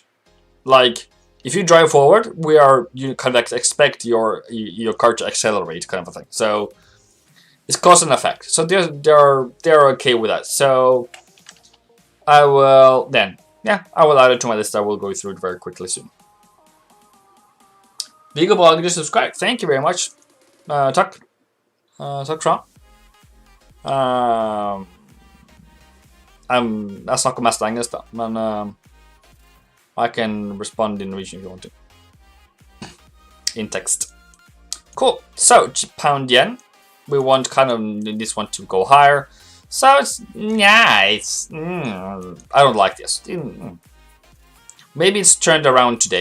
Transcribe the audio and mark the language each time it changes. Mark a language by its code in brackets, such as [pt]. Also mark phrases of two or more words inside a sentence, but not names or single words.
[en] Like if you drive forward, you kind of expect your car to accelerate, kind of a thing. So it's cause and effect. So they're okay with that. So I will then, yeah, I will add it to my list. I will go through it very quickly soon. Viggo Ball, just subscribe. Thank you very much. [no] Takk. Takk skal du ha. Jeg snakker mest engelsk, da, men [en] I can respond in Norwegian if you want to. In text. Cool. So pound yen. We want kind of this one to go higher. So it's I don't like this. Maybe it's turned around today.